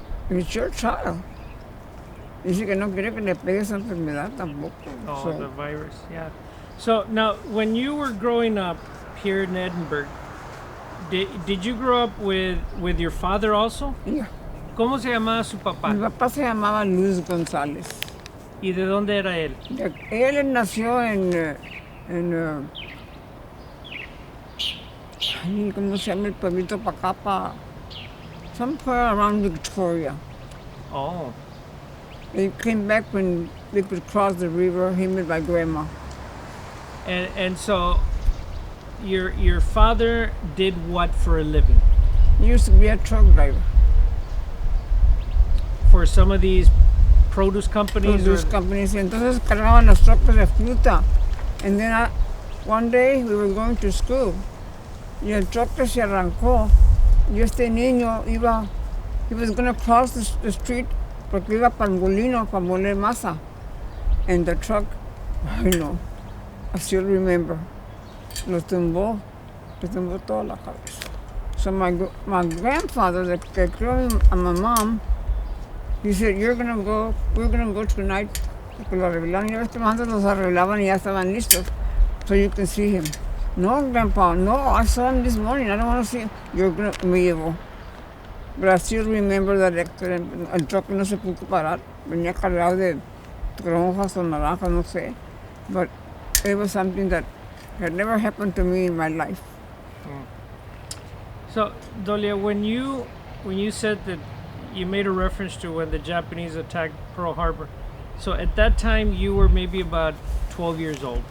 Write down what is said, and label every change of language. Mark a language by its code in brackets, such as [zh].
[en] It's your child. [es] Dice que no quiere que le pegue esa enfermedad tampoco. Oh, So, [en] the virus, yeah. So now, when you were growing up here in Edinburgh, did you grow up with your father also? yeah. [es] ¿Cómo se llamaba su Mi papá? papá se llamaba Luis González. ¿Y de dónde era él? Él nació ay, ¿cómo se llama el pueblito para acá? [en] Somewhere around Victoria. Oh, They came back when they could cross the river, him and my grandma. and so your father did what for a living? He used to be a truck driver. For some of these produce companies? Produce companies. [es] Entonces cargaban las trocas de fruta. [en] And then one day we were going to school. [es] Y el troque se arrancó. Y este niño [en] he was going to cross the street [es] porque iba para el molino para moler masa. [en] And the truck, I know, I still remember, [es] le tumbó toda la cabeza. [en] So my grandfather, the [es] que crió a [en] my mom, he said, we're gonna go tonight. [es] Porque lo arreglaron, ya ves que antes los arreglaban y ya estaban listos. [en] So you can see him. No, Grandpa, no, I saw him this morning, I don't want to see him. [es] Me llevó. [en] But I still remember that accident. [es] El truck no se pudo parar. Venía cargado de toronjas o naranjas, no sé. [en] But it was something that had never happened to me in my life. So, Dolia, when you said that you made a reference to when the Japanese attacked Pearl Harbor, so at that time you were maybe about 12 years old.